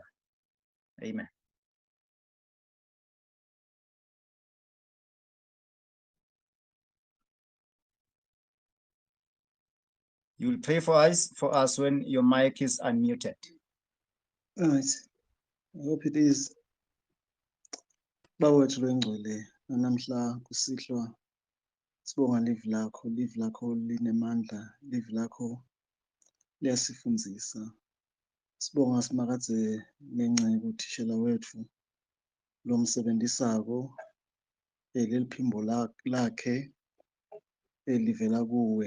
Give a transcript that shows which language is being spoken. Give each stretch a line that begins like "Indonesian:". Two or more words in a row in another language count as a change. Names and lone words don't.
English: Amen. You will pray for us when your mic is unmuted. All right. I hope it is.
Swati: Bawethu lwengcwele namhla kusihlwa sibonga live lakho linemandla, live lakho liyasifundzisa. Sibonga simakadze nengcebo uthishela wethu lomsebenzisako leliphimbo lakhe elivela kuwe.